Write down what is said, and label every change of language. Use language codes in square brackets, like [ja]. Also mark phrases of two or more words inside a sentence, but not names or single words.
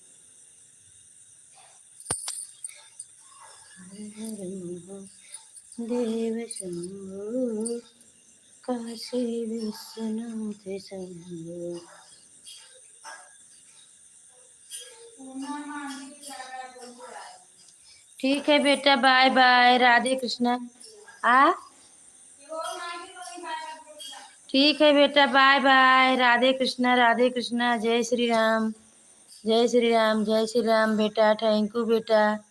[hi] देव शंभो काशी विश्वनाथ शंभो। ठीक है बेटा, [en] bye bye, [hi] राधे कृष्णा। आ ठीक है बेटा, [en] bye bye, [hi] राधे कृष्णा, जय श्री राम जय श्री राम जय श्री राम बेटा, [en] thank you [hi] बेटा।